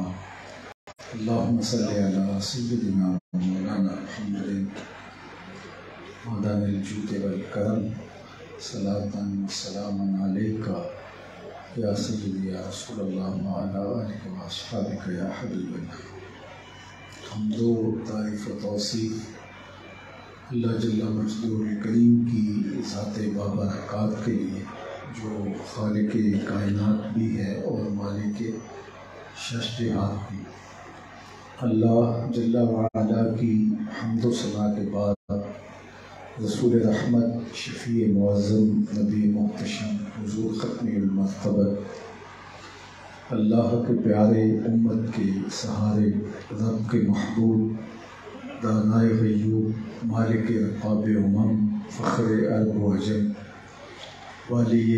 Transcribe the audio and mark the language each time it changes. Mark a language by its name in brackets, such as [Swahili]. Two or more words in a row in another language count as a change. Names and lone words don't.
[Arabic] اللہم صلی علی سیدنا مولانا محمد معدن الجود والکرم صلاۃ وسلاما علیک یا سیدی یا رسول اللہ وعلی آلک واصحابک یا حبیب اللہ۔ [Urdu] حمد و تعریف و توصیف اللہ جل مجدہ کریم کی ذات بابرکات کے لیے، جو خالق کائنات بھی ہے اور مالک شش جہات بھی۔ اللہ جل وعلا کی حمد و ثنا کے بعد رسول رحمت، شفیع معظم، نبی محتشم، حضور ختم المرتبہ، اللہ کے پیارے، امت کے سہارے، رب کے محبوب، دانائے غیوب، مالک رقاب امم، فخر عرب و عجم، والی